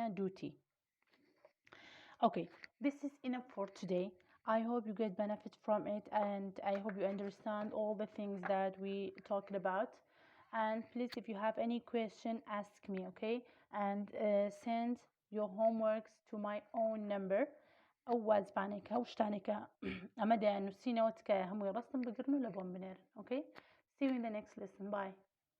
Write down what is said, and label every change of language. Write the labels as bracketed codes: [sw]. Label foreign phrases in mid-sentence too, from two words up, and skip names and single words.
[en] duty okay this is enough for today I hope you get benefit from it and I hope you understand all the things that we talked about and please if you have any question ask me okay and send your homeworks to my own number [ckb] ئەو وازبانێکە ئەو شتانێکە ئەمە دەیانووسینەوە تکایە هەمووی ڕستم بگرن و لە بۆم بنێرن [en] okay see you in the next lesson bye